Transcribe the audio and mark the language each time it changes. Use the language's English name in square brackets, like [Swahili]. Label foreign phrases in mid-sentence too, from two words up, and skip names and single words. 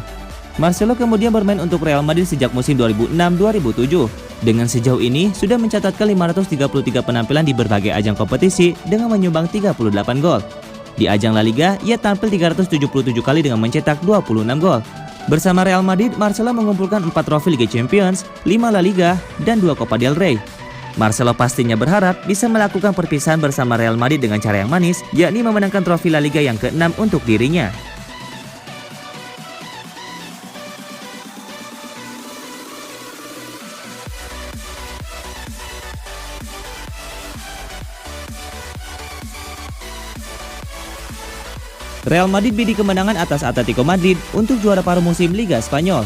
[Indonesian] Marcelo kemudian bermain untuk Real Madrid sejak musim 2006-2007. Dengan sejauh ini, sudah mencatatkan 533 penampilan di berbagai ajang kompetisi dengan menyumbang 38 gol. Di ajang La Liga, ia tampil 377 kali dengan mencetak 26 gol. Bersama Real Madrid, Marcelo mengumpulkan 4 trofi Liga Champions, 5 La Liga, dan 2 Copa del Rey. Marcelo pastinya berharap bisa melakukan perpisahan bersama Real Madrid dengan cara yang manis, yakni memenangkan trofi La Liga yang ke-6 untuk dirinya. Real Madrid bidik kemenangan atas Atletico Madrid untuk juara paruh musim Liga Spanyol.